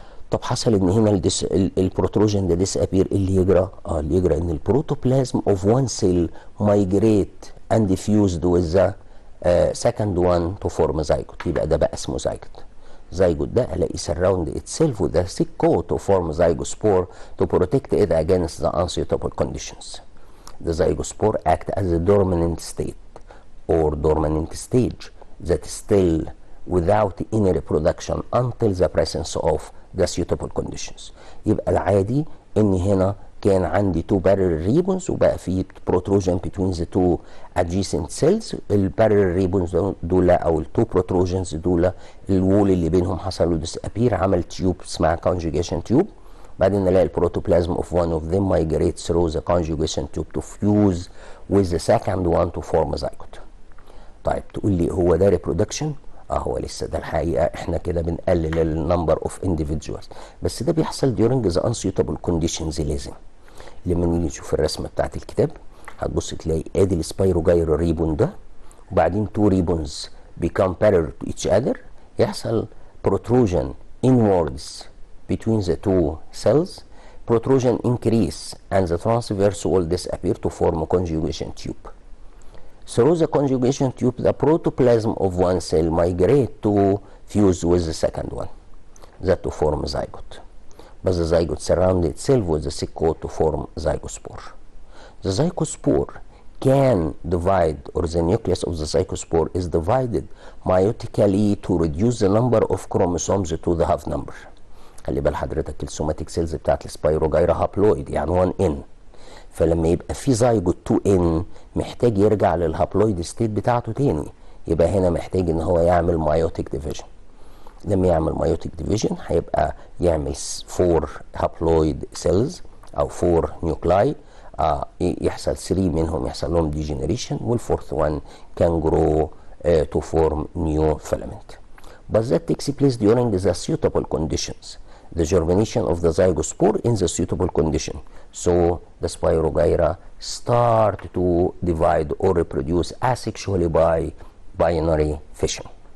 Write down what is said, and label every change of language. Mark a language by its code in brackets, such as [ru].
[ar] طب حصل ان هنا البروتروجين ده ديسابير، اللي يجرى اللي يجرى ان [en] البروتوبلازم of one cell migrated and fused with the second one to form a zygote. [ar] يبقى ده بقى اسمه zygote. [en] zygote [ar] ده الاقي [en] surround itself with a thick coat to form zygospore to protect it against the unsuitable conditions. The zygospore act as a dormant state or dormant stage that is still without any reproduction until the presence of the suitable conditions. [ar] يبقى العادي ان هنا كان عندي [en] two parallel ribbons [ar] وبقى في [en] protrusion between the two adjacent cells. [ar] البارلل ribbons دول او التو protrusions دول الوول اللي بينهم حصل له disappear، عمل تيوب اسمها conjugation tube. بعدين نلاقي البروتوبلازم [en] of one of them migrates through the conjugation tube to fuse with the second one to form a zygote. [ar] طيب تقول لي هو ده reproduction؟ هو لسه ده الحقيقه احنا كده بنقلل النمبر اوف individuals، بس ده بيحصل [en] during the unsuitable conditions. [ar] لازم لما نيجي نشوف الرسمه بتاعت الكتاب هتبص تلاقي ادي السبايروجايرو ريبون ده، وبعدين تو ريبونز [en] become parallel to each other، [ar] يحصل [en] protrusion inwards between the two cells. Protrusion increase and the transverse wall disappear to form a conjugation tube. Through the conjugation tube, the protoplasm of one cell migrate to fuse with the second one, that to form zygote. But the zygote surrounds itself with the thick coat to form zygospore. The zygospore can divide, or the nucleus of the zygospore is divided meiotically to reduce the number of chromosomes to the half number. [ar] خلي بال حضرتك السوماتيك سيلز بتاعت السبايروجايرا هابلويد يعني 1 n، فلما يبقى في زايجوت 2 n محتاج يرجع للهابلويد ستيت بتاعته تاني، يبقى هنا محتاج ان هو يعمل مايوتيك ديفيجن. لما يعمل مايوتيك ديفيجن هيبقى يعمل 4 هابلويد سيلز او 4 نيوكلاي، يحصل 3 منهم يحصل لهم ديجنريشن، والفورث وان كان جرو [en] to form new filament. But that takes place during the suitable conditions. The germination of the zygospore in the suitable condition. So the spirogyra start to divide or reproduce asexually by binary fission.